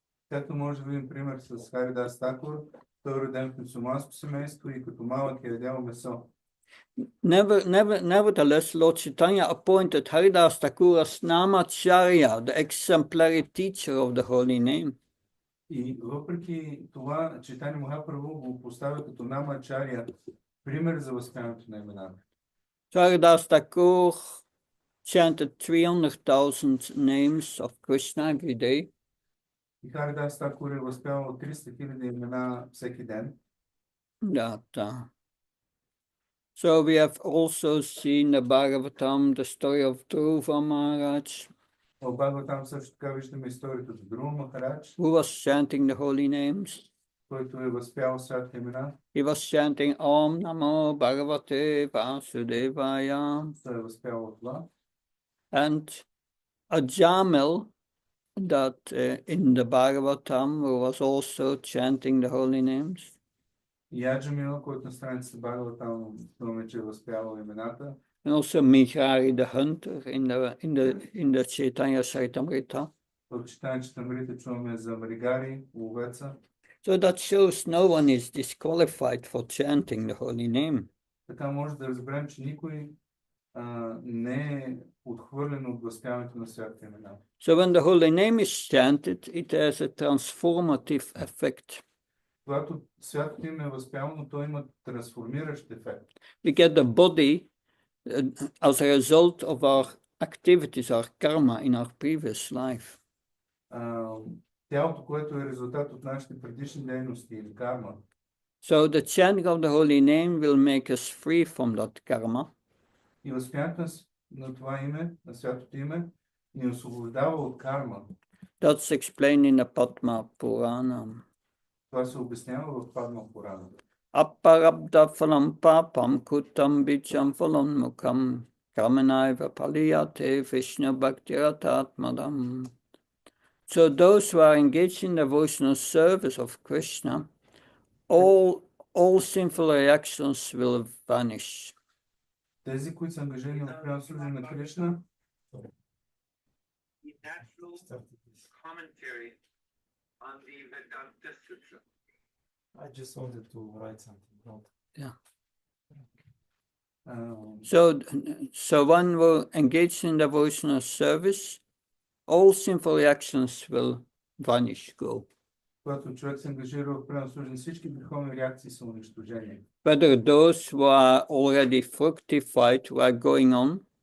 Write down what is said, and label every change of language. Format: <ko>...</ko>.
<bg>Както може да видим пример с Харидас Такур, той е роден в мюсюлманско семейство и като малък е ядял месо.</bg> <en>Nevertheless, Lord Chaitanya appointed Haridas Thakur as Namacharya, the exemplary teacher of the holy name.</en> <bg>И въпреки това, Чайтаня Махапрабху го поставя като Намачаря, пример за възприемането на имената.</bg> <en>Haridas Thakur chanted 300,000 names of Krishna every day.</en> <bg>И Харидас Такур е възпявал 300 000 имена всеки ден.</bg> <en>So we have also seen the Bhagavatam, the story of Dhruva Maharaj,</en> <bg>В Бхагаватам също така виждаме историята за Друва Махарадж,</bg> <en>who was chanting the holy names.</en> <bg>който е възпял святите имена.</bg> <en>He was chanting</en> <sa>Om Namo Bhagavate Vasudevaya.</sa> <bg>Той е възпял това.</bg> <en>And a Jamil that in the Bhagavatam who was also chanting the holy names.</en> <bg>И Аджамила, който на страницата Бхагаватам думаме, че е възпявал имената.</bg> <en>And also Mihari the hunter in the Chaitanya Charitamrita.</en> <bg>В Чайтаня Чаритамрита чуваме за Мригари, ловеца.</bg> <en>So that shows no one is disqualified for chanting the holy name.</en> <bg>Така може да разберем, че никой не е отхвърлен от възпяването на святите имена.</bg> <en>So when the holy name is chanted, it has a transformative effect.</en> <bg>Когато святото име е възпявано, то има трансформиращ ефект.</bg> <en>We get the body as a result of our activities, our karma in our previous life.</en> <bg>Тялото, което е резултат от нашите предишни дейности или карма.</bg> <en>So the chanting of the holy name will make us free from that karma.</en> <bg>И възпяването на това име, на святото име, ни освобождава от карма.</bg> <en>That's explained in the Padma Purana.</en> <bg>Това се обяснява в Падма Пурана.</bg> <sa>Apparabdha phalam papam kutam bicham phalam mukam kamanaiva paliyate Vishnu bhaktiratatmadam.</sa> <en>So those who are engaged in devotional service of Krishna, all sinful reactions will vanish.</en> <bg>Тези, които са ангажирани в пренослужение на Кришна,</bg> <en>natural commentary on the Vedanta Sutra. I just wanted to write something. Yeah. Um, So one will engage in devotional service, all sinful reactions will vanish, go.</en> <bg>Когато човек се ангажира в преданно служение, всички греховни реакции са унищожени.</bg> <en>Whether those who are already fructified, who are going on,</en>